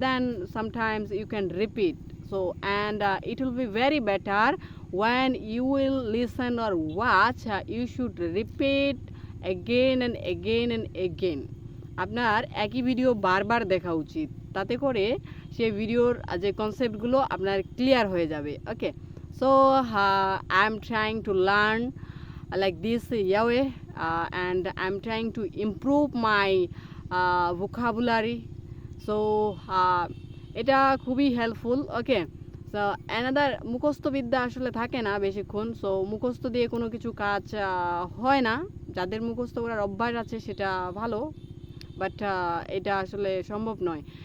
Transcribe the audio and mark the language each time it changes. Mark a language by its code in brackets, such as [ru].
[en] Then sometimes you can repeat, so and it will be very better when you will listen or watch, you should repeat again and again and again. [bn] আপনার একই video বারবার দেখা উচিত, তাতে করে সেই ভিডিওর যে কনসেপ্টগুলো আপনার ক্লিয়ার হয়ে যাবে। [en] Okay, so I am trying to learn like this way, and I'm trying to improve my vocabulary. [bn] So এটা খুবই হেল্পফুল। ওকে, সো অ্যানাদার মুখস্থ বিদ্যা আসলে থাকে না বেশিক্ষণ, সো মুখস্থ দিয়ে কোনো কিছু কাজ হয় না। যাদের মুখস্থ করার অভ্যাস আছে সেটা ভালো, বাট এটা আসলে সম্ভব নয়।